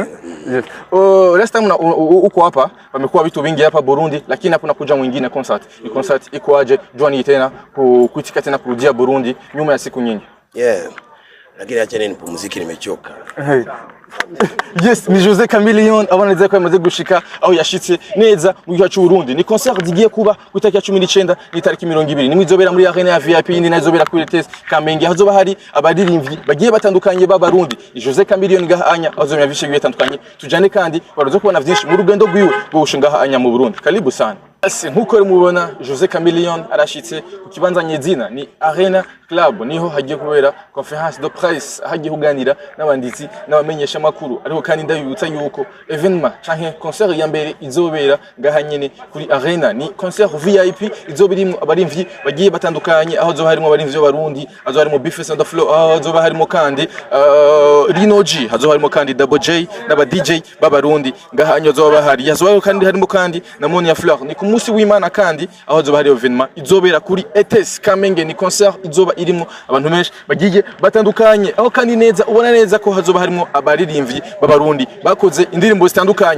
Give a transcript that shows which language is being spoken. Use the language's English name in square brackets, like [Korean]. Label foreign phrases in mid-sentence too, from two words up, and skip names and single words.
[English] Yes. [Swahili] Last time uko hapa pamekuwa vitu vingi hapa Burundi, lakini hapo nakuja mwingine concert. Ni concert iko aje? Jua ni tena kuitika tena kurudia Burundi nyuma ya siku nyingi. Lakini acha nipumzike, nimechoka. [Rundi] Yes, ni Jose Chameleone abaneze ko yamaze gushika aho yashitse neza mu gihugu cy'u Burundi. Ni concert zigiye kuba ku itariki ya 19 n'itariki 20. Nimwe izobera muri arena ya VIP, indi nazobera kuri ETS Kamenge. Hazoba hari abaririmbyi bagiye batandukanye b'abarundi. Ni Jose Chameleone ngahanya azomya vishe bigiye bitandukanye. Tujane kandi barazo kubona vyinshi mu rugendo rwiwe bwo gushinga ngahanya mu Burundi. [Swahili] Karibu sana. [Rundi] Nkuko mubona Jose Chameleone arashitse ku kibanza nyezina ni Arena Club, niho hagiye kubera [French] conference de presse, [Rundi] hagiye kuganira n'abanditsi n'abamenyesha makuru. Ariko kandi ndabibutsa yuko evenement canke concert ya mbere izobera ngahanyene kuri Arena ni concert VIP, izobirimo abarimvyi bagiye batandukanye, aho zo harimo abarimvyi b'abarundi, azo harimo Bifes on the floor, aho zo harimo kandi Rino G, azo harimo kandi Double J n'aba DJ b'abarundi ngahanyo zo bahari. Yazo kandi harimo kandi na Monia Fleur. Ni musi w'Imana kandi aho zo bahari evenement izobera kuri ETS Kamenge. Ni concert izoba irimo abantu benshi bagiye batandukanye, aho kandi neza ubona neza ko hazoba harimo abaririmbyi b'abarundi bakoze indirimbo zitandukanye.